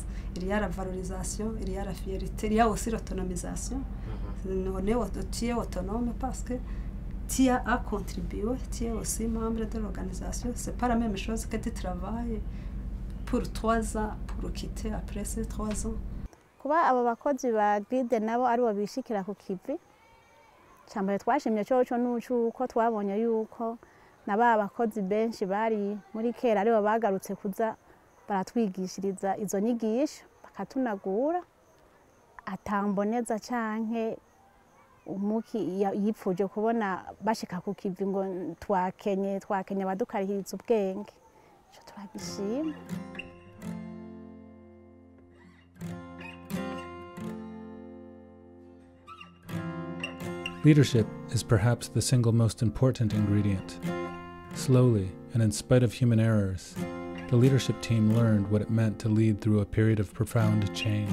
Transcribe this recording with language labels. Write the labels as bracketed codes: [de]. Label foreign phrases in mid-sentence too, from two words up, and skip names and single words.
[fr] Il y a la valorisation, il y a la fierté, il y a aussi l'autonomisation. Tu es autonome parce que tu as à contribuer, tu es aussi membre de l'organisation. Ce n'est pas la même chose que tu travailles pour 3 ans, pour quitter après ces 3 ans. [rn] Kuba abo bakozi ba GLID nabo ari bo bishikira ku kivi cyambere twashimye cyo nuko twabonye yuko naba abakozi benshi bari muri CARE ari bo bagarutse kuza baratwigishiriza izo nyigisho bakatunagura atamboneza canke umuki yipfuje kubona bashika ku kivi ngo twakenye badukarihiriza ubwenge cyo turagishima. [en] Leadership is perhaps the single most important ingredient. Slowly, and in spite of human errors, the leadership team learned what it meant to lead through a period of profound change.